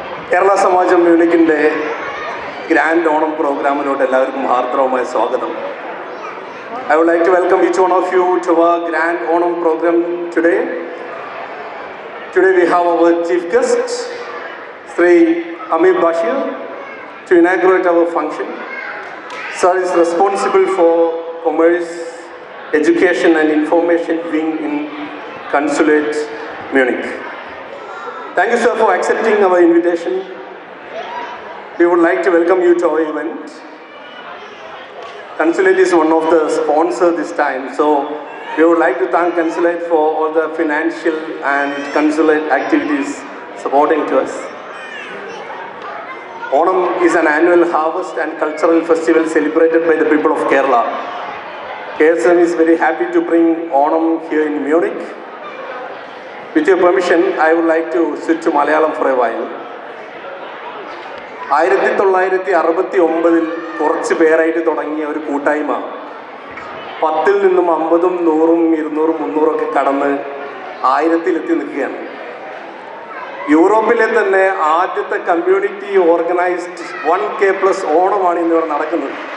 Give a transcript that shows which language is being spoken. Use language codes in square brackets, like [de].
[ml] കേരള സമാജം മ്യൂണിക്കിൻ്റെ grand Onam പ്രോഗ്രാമിലോട്ട് എല്ലാവർക്കും ഹാർദവമായ സ്വാഗതം. [en] I would like to welcome each one of you to our Grand Onam program today. Today we have our chief guest, Sri Amir Bashir, to inaugurate our function. Sir is responsible for Commerce, Education and Information Wing in Consulate Munich. Thank you, sir, for accepting our invitation. We would like to welcome you to our event. Consulate is one of the sponsors this time, so we would like to thank Consulate for all the financial and consulate activities supporting to us. Onam is an annual harvest and cultural festival celebrated by the people of Kerala. KSM is very happy to bring Onam here in Munich. With your permission, I would like to switch to Malayalam for a while. [ml] 1969 കുറച്ച് പേരായിട്ട് തുടങ്ങിയ ഒരു കൂട്ടായ്മ 10-ൽ നിന്നും 50-ഉം 100-ഉം 200-ഉം 300-ഉം ഒക്കെ കടന്ന് 1000-ലെത്തി നിൽക്കുകയാണ്. യൂറോപ്പിലെ തന്നെ ആദ്യത്തെ [en] community organised [ml] 1K+ ഓണമാണ് ഇന്നിവിടെ നടക്കുന്നത്.